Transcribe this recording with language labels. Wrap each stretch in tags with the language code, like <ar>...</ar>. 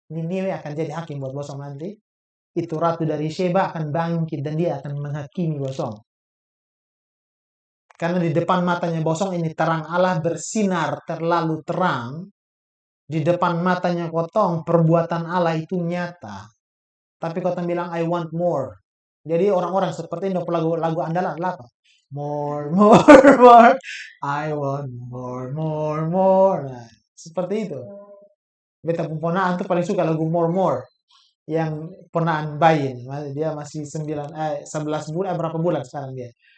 <id>Niniwe akan jadi hakim buat bosong nanti. Itu ratu dari Sheba akan bangkit dan dia akan menghakimi bosong. Karena di depan matanya bosong ini terang Allah bersinar terlalu terang. Di depan matanya kotong perbuatan Allah itu nyata. Tapi kotong bilang</id> <en>I want more.</en> <id>Jadi orang-orang seperti ini lagu andalan apa?</id> <en>More. I want more.</en> <id>Nah, seperti itu. Beta ponaan tuh paling suka lagu more. Yang ponaan bayi. Dia masih 11 bulan, berapa bulan sekarang dia.</id>